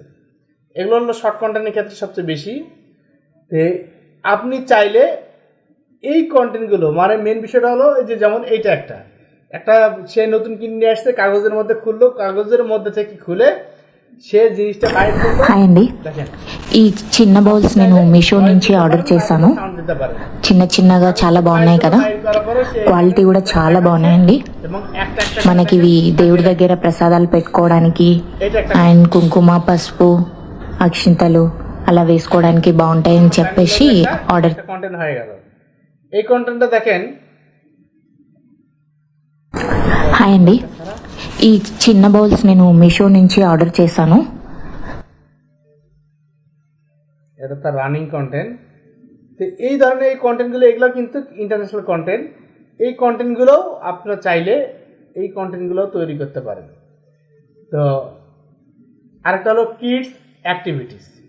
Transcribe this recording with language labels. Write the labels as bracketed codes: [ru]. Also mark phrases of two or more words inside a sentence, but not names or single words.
[bn] এগুলো হলো শর্ট কন্টেন্টের ক্ষেত্রে সবচেয়ে বেশি। আপনি চাইলে এই কন্টেন্টগুলো, মানে মেন বিষয়টা হলো যে যেমন এইটা একটা সে নতুন কিনে নিয়ে আসছে, কাগজের মধ্যে খুললো, কাগজের মধ্যে থেকে খুলে সে জিনিসটা বাইর করলো। [te] హాయ్ అండి, ఈ చిన్న బౌల్స్ నేను మీషో నుంచి ఆర్డర్ చేశాను. చిన్న చిన్నగా చాలా బాగున్నాయి కదా, క్వాలిటీ కూడా చాలా బాగున్నాయండి. మనకి ఇవి దేవుడి దగ్గర ప్రసాదాలు పెట్టుకోవడానికి అండ్ కుంకుమ, పసుపు, అక్షింతలు అలా వేసుకోవడానికి బాగుంటాయని చెప్పేసి ఆర్డర్. [bn] কন্টেন্ট হয়ে গেল। এই কন্টেন্টটা দেখেন। [te] హాయ్ అండి, ఈ చిన్న బౌల్స్ నేను మీషో నుంచి ఆర్డర్ చేశాను. [bn] এটা তার রানিং কন্টেন্ট। তো এই ধরনের এই কন্টেন্টগুলো, এগুলো কিন্তু ইন্টারন্যাশনাল কন্টেন্ট। এই কন্টেন্টগুলো আপনারা চাইলে এই কন্টেন্টগুলো তৈরি করতে পারেন। তো আরেকটা হলো কিডস অ্যাক্টিভিটিস।